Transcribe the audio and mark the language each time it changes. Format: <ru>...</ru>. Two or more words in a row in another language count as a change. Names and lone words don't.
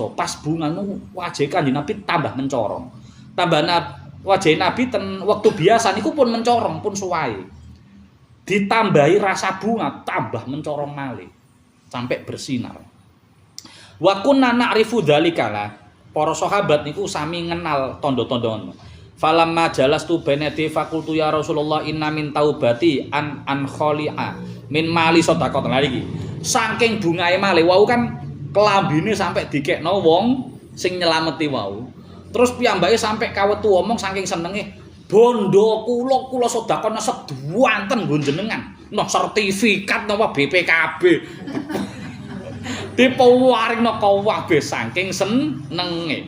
<jv>Pas bunga niku wajahe Kanjeng Nabi tambah mencorong. Tambah wajahe Nabi ten wektu biasa niku pun mencorong, pun suwahe. Ditambahi rasa bunga tambah mencorong malih sampai bersinar.</jv> <ar>وكنا نعرف ذلك</ar> <jv>lah. Para sahabat niku sami ngenal tanda-tanda.</jv> <ar>فلما جلست بين يديه فقلت يا رسول الله إن من توبتي أن أنخلع من مالي</ar> <jv>sedekah iki. Saking bungae malih wau kan kelambine sampai dikekno wong sing nyelameti wau. Terus piyambake sampai kawetu omong saking senenge, "Bondo kula sedekahna seduanten nggon jenengan." Noh sertifikat napa BPKB. Dipawaringna kabeh saking senenge.</jv>